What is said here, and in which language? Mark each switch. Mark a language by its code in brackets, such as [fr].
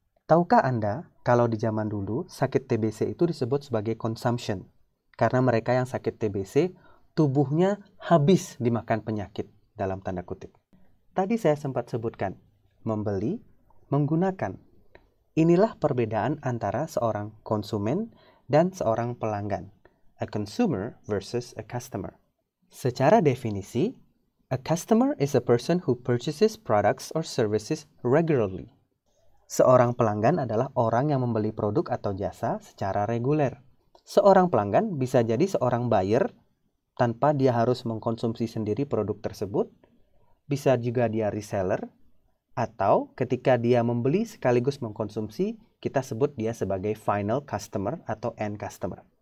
[id] Tahukah Anda kalau di zaman dulu sakit TBC itu disebut sebagai consumption, karena mereka yang sakit TBC tubuhnya habis dimakan penyakit dalam tanda kutip. Tadi saya sempat sebutkan, membeli, menggunakan. Inilah perbedaan antara seorang konsumen dan seorang pelanggan. [en] A consumer versus a customer. [id] Secara definisi, [en] a customer is a person who purchases products or services regularly. [id] Seorang pelanggan adalah orang yang membeli produk atau jasa secara reguler. Seorang pelanggan bisa jadi seorang buyer tanpa dia harus mengkonsumsi sendiri produk tersebut. Bisa juga dia reseller, atau ketika dia membeli sekaligus mengkonsumsi, kita sebut dia sebagai final customer atau end customer.